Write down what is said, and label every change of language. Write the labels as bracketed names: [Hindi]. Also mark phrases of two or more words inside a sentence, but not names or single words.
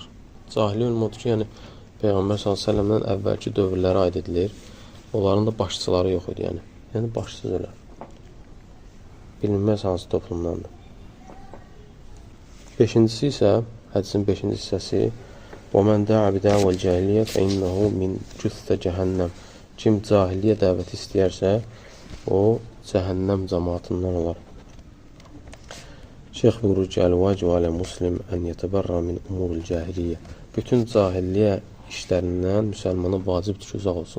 [Azerbaijani] Cahili ölümü odur ki, yəni Peyğəmbər s.ə.v-dən əvvəlki dövrlərə aid edilir. Onların da başçıları yox idi, yəni başsız ölər. Bilinməz hansı toplumdandır. Beşincisi isə, hədisin 5-ci hissəsi, [Arabic] وَمَنْ دَعَ بِدَعْوَ الْجَاهِلِيَّةِ فَإِنَّهُ مِنْ جُثَّ cəhənnəm. [Azerbaijani] Kim cahiliyyə dəvəti istəyərsə, o cəhənnəm cəmaatından olar. Şeyx buyurur ki, [Arabic] الواجب على المسلم أن يتبرأ من أمور الجاهلية. [Azerbaijani] Bütün cahiliyyə işlərindən müsəlmana vacibdir ki, uzaq olsun.